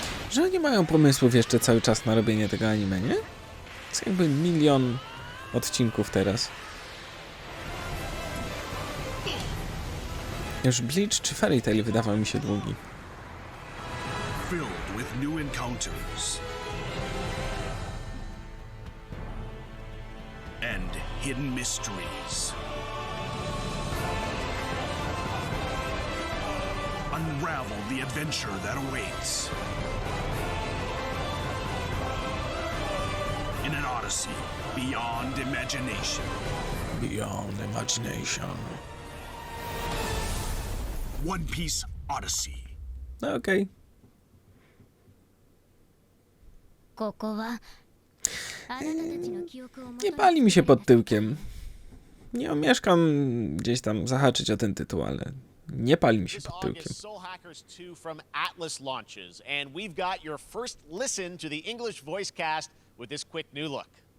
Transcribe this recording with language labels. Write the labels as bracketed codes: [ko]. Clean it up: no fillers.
[pl] Że oni mają pomysłów jeszcze cały czas na robienie tego anime, nie? Jest jakby 1 milion odcinków teraz. Już Bleach czy Fairy Tail wydawał mi się długi. [en] Filled with new encounters and hidden mysteries. Unravel the adventure that awaits in an odyssey beyond imagination. Beyond imagination. One Piece Odyssey. [pl] No okej. Nie pali mi się pod tyłkiem. Nie omieszkam gdzieś tam zahaczyć o ten tytuł, ale nie pali mi się pod tyłkiem. [en] Soul Hackers 2 from Atlas launches, and we've got your first listen to the English voice cast with this quick new look.